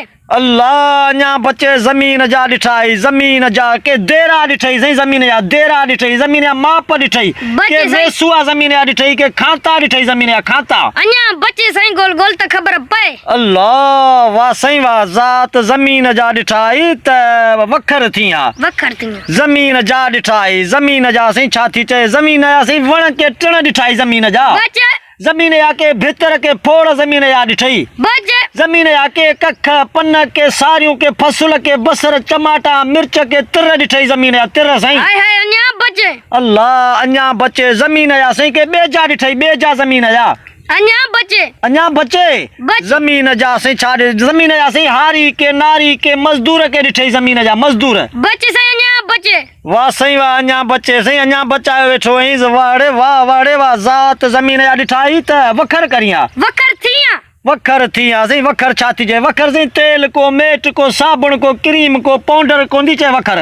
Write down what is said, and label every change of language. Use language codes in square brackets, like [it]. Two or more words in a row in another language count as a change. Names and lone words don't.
[sd] अल्लाह अञा बचे ज़मीन जा ॾिठाई ज़मीन जा के देरा ॾिठई साईं ज़मीन जा देरा ॾिठई ज़मीन जा माप ॾिठई के वेसुआ ज़मीन जा ॾिठई के खांता ॾिठई ज़मीन जा खांता। अञा बचे साईं गोल त ख़बर पए। अल्लाह वाह साईं वाह ज़ात ज़मीन जा ॾिठाई त वखर थिया। वखर थिया ज़मीन जा ॾिठाई ज़मीन जा साईं छा थी चए ज़मीन जा साईं वण के टिण ॾिठाई ज़मीन जा। बचे ज़मीन जा के भितर के फोड़ ज़मीन जा ॾिठई। बचे ज़मीन जा के कख पन के सारियूं के फसुल के बसर टमाटा मिर्च के तिर ॾिठई ज़मीन जा तिर साईं। हाय हाय अञा बचे। अल्लाह अञा बचे ज़मीन जा साईं के ॿेजा ॾिठई ॿेजा ज़मीन जा। अञा बचे ज़मीन जा साईं छा ज़मीन जा साईं हारी के नारी के मज़दूर के ॾिठई ज़मीन जा मज़दूर। बचे साईं अञा बचे। वाह साईं वाह अञा बचे साईं अञा बचायो वेठो आहीं वाड़े वाह ज़ात ज़मीन जा ॾिठाई त वखर करिया। वखर थिया वखर थिया साईं वखर छा थी चए वखर साईं तेल को मेट को साबुण को क्रीम को पाउडर कोन थी चए वखर।